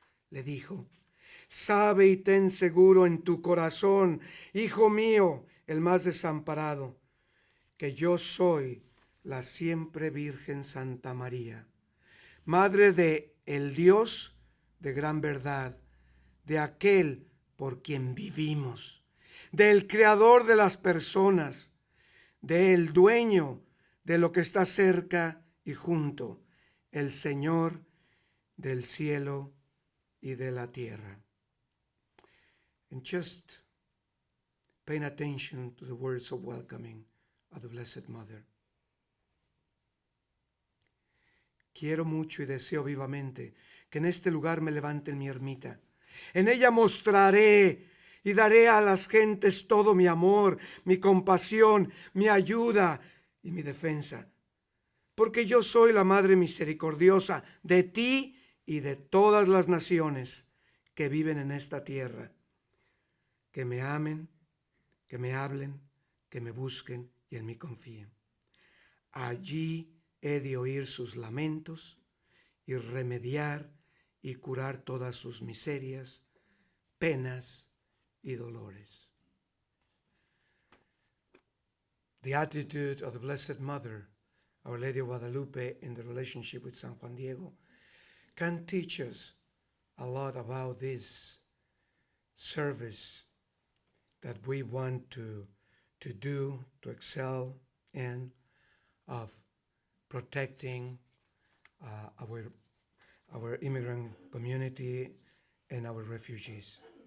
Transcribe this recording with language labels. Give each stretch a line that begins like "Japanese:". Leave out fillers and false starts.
Spanish: Le dijo, sabe y ten seguro en tu corazón, hijo mío, el más desamparado, que yo soy la siempre Virgen Santa María, Madre de el Dios de gran verdad, de aquel por quien vivimos, del creador de las personas, del dueño de lo que está cerca y junto, el Señor del cielo y de la tierra.
English: And just paying attention to the words of welcoming of the Blessed Mother.
Spanish: Quiero mucho y deseo vivamente que en este lugar me levante mi ermita. En ella mostraré y daré a las gentes todo mi amor, mi compasión, mi ayuda y mi defensa. Porque yo soy la Madre misericordiosa de ti y de todas las naciones que viven en esta tierra. Que me amen, que me hablen, que me busquen y en mí confíen. Allí he de oír sus lamentos y remediar y curar todas sus miserias, penas y dolores.
English: The attitude of the Blessed Mother, Our Lady of Guadalupe, in the relationship with San Juan Diego, can teach us a lot about this service that we want to do, to excel in, of protecting our immigrant community and our refugees.